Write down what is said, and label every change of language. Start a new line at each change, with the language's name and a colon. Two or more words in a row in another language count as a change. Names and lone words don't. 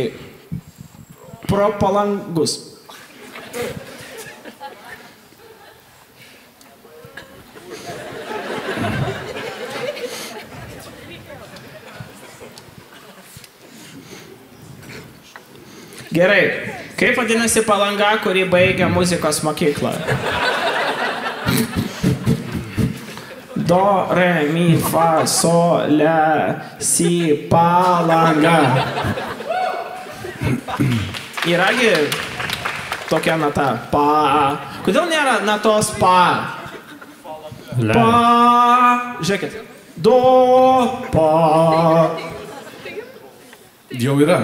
Lithuanian: Pro palangus. Gerai. Kaip vadinasi Palanga, kuri baigia muzikos mokyklą? Do, re, mi, fa, so, le, si, Palanga. Yragi tokia nata. Pa. Kodėl nėra natos pa? Pa. Žiūrėkit. Do, pa. Jau yra.